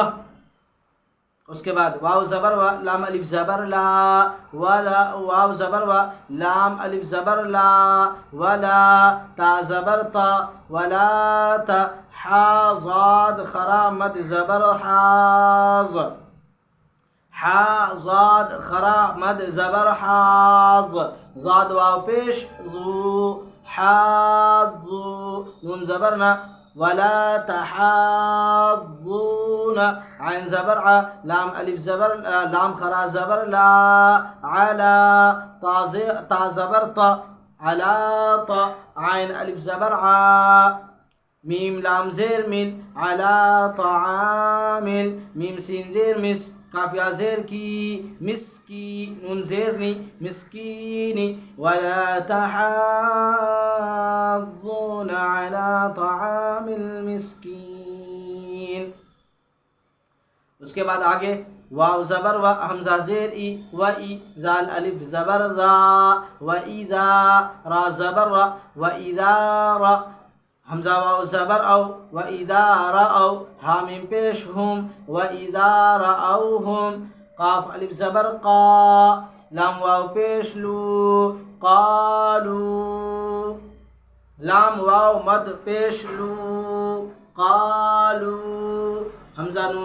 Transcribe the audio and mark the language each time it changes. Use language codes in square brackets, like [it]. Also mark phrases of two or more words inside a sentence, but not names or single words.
[ur] اس کے بعد واو زبر و لام الف زبر لا ولا، واو زبر و لام الف زبر لا ولا، تا زبر تا ولا تا، حا ضاد خرا مد زبر حاض، حا ضاد خرا مد زبر حاض، ضاد واو پیش ذو حاضو، نون زبر نا ولا تحاضون، عین زبر ع، لام الف زبر لام خرا زبر لا علا، تا زبر تا علا تا، عین الف زبر ع، میم لام زیر مل علا طعامل، میم سین زیر مس، کافیہ زیر کی مس کی، نون زیر نی مسکینی، [ar] ولا تحاضون علی طعام المسکین. [ur] اس کے بعد آگے واو زبر و حمزہ زیر ای و ای، ذال الف زبر ذا و اذا، را زبر را و اذا را، حمزہ واو زبر او و اذا رأو، ہا میم پیش ہم و اذا رأوہم، قاف الف زبر قا، لام واو پیش لو قالو، لام واو مد پیش لو قالو، حمزہ نون